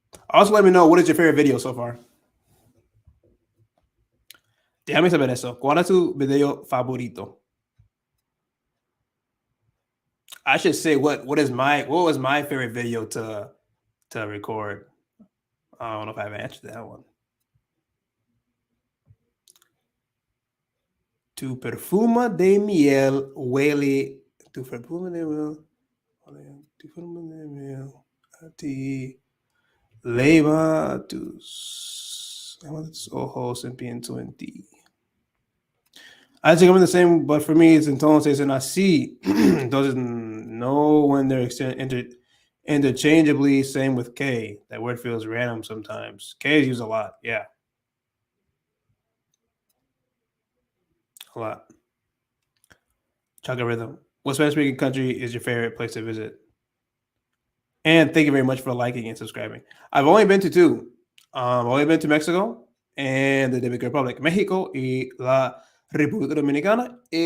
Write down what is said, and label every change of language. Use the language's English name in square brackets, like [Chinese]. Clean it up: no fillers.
[English] Also, let me know, what is your favorite video so far? [Spanish] Déjame saber eso. ¿Cuál es tu video favorito? [English] I should say what was my favorite video to record. I don't know if I have answered that one. [Spanish] Tu perfume de miel huele. Tu perfume de miel. Tu perfume de miel a ti. Leva tus ojos en pienso en ti. [English] I think I'm the same, but for me, it's entonces and así. Entonces, no, when they're interchangeably, same with K. That word feels random sometimes. K is used a lot, yeah. A lot. Chocolate Rhythm. What Spanish-speaking country is your favorite place to visit? And thank you very much for liking and subscribing. I've only been to two. I've only been to Mexico and the Dominican Republic. [Spanish] México y la República Dominicana.